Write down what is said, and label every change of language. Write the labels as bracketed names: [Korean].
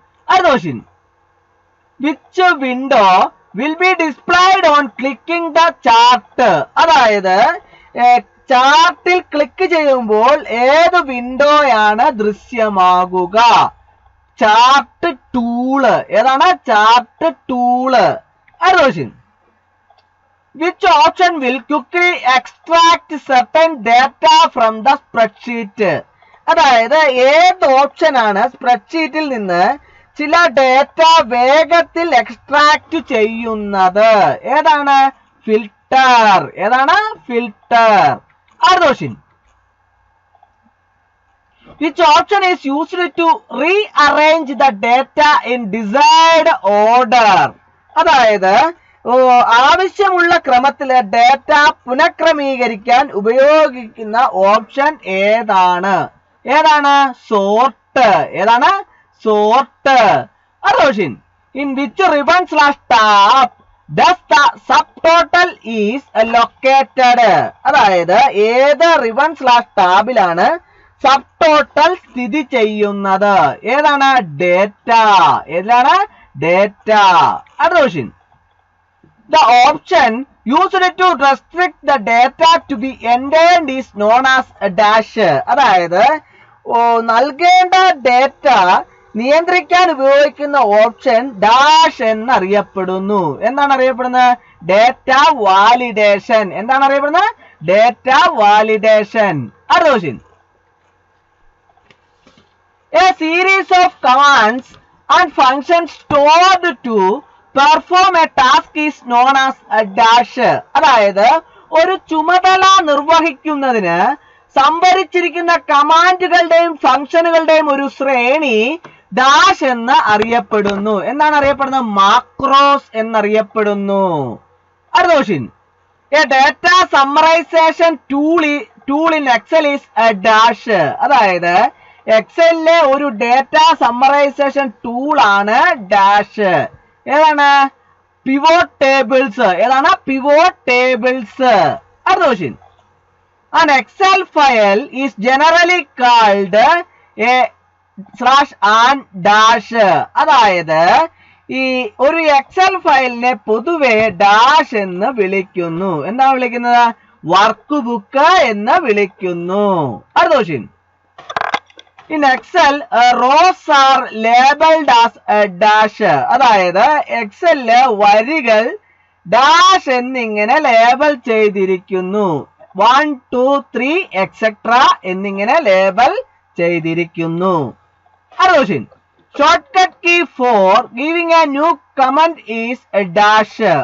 [English] അർദോഷിൻ, which window will be displayed on clicking the chart? [Malayalam] അതായത് ചാർട്ടിൽ click ചെയ്യുമ്പോൾ ഏത് വിൻഡോയാണ് ദൃശ്യമാകുക? Chart tool. ഏതാണ്? Chart tool. [English] അർദോഷിൻ, which option will quickly extract certain data from the spreadsheet? [Malayalam] അതായത് ഏത് ഓപ്ഷനാണ് സ്പ്രെഡ്ഷീറ്റിൽ നിന്ന് ചില ഡേറ്റ വേഗത്തിൽ എക്സ്ട്രാക്ട് ചെയ്യുന്നത്? ഏതാണ്? ഫിൽട്ടർ. ഏതാണ്? Filter. [English] അർദോഷിൻ, which option is used to rearrange the data in desired order? [Malayalam] അതായത് ആവശ്യമുള്ള ക്രമത്തിലെ ഡേറ്റ പുനഃക്രമീകരിക്കാൻ ഉപയോഗിക്കുന്ന ഓപ്ഷൻ ഏതാണ്? ഏതാണ്? സോർട്ട്. ഏതാണ്? Sort. [English] അറോഷിൻ, in which ribbon/tab does the subtotal is located? [Malayalam] അതായത് ഏത് ribbon/tabലാണ് സബ്ടോട്ടൽ സ്ഥിതി ചെയ്യുന്നത്? ഏതാണ്? ഡേറ്റ. ഏതാണ്? Data. [English] അറോഷിൻ, the option used to restrict the data to be entered is known as a dash. [Malayalam] അതായത് നൽകേണ്ട ഡേറ്റ നിയന്ത്രിക്കാൻ ഉപയോഗിക്കുന്ന ഓപ്ഷൻ ഡാഷ് എന്നറിയപ്പെടുന്നു. എന്താണ് അറിയപ്പെടുന്നത്? Data validation. എന്താണ് അറിയപ്പെടുന്നത്? Data validation. [English] അറോഷിൻ, a series of commands and functions stored to perform a task is known as a dash. [Malayalam] അതായത് ഒരു ചുമതല നിർവഹിക്കുന്നതിന് സംഭരിച്ചിരിക്കുന്ന കമാൻഡുകളുടെയും ഫംഗ്ഷനുകളുടെയും ഒരു ശ്രേണി ഡാഷ് എന്ന് അറിയപ്പെടുന്നു. എന്താണ് അറിയപ്പെടുന്നത്? മാക്രോസ് എന്നറിയപ്പെടുന്നു. അടുത്ത question. [English] A data summarization tool in Excel is a dash. [Malayalam] അതായത് എക്സലിലെ ഒരു ഡാറ്റ സമ്മറൈസേഷൻ ടൂൾ ആണ് ഡാഷ്. ഏതാണ്? Pivot tables. ഏതാണ്? Pivot tables. അടുത്ത question. [English] An Excel file is generally called a /and dash. [Malayalam] അതായത് ഈ ഒരു എക്സൽ ഫയലിനെ പൊതുവെ ഡാഷ് എന്ന് വിളിക്കുന്നു. എന്താണ് വിളിക്കുന്നത്? വർക്ക് ബുക്ക് എന്ന് വിളിക്കുന്നു. അടുത്ത question. [English] In Excel, rows are labeled as a dash. [Malayalam] അതായത് എക്സലിലെ വരികൾ ഡാഷ് എന്നിങ്ങനെ ലേബൽ ചെയ്തിരിക്കുന്നു. 1, 2, 3 etc. എന്നിങ്ങനെ ലേബൽ ചെയ്തിരിക്കുന്നു. അടുത്ത question. [English] Shortcut key for giving a new comment is a dash.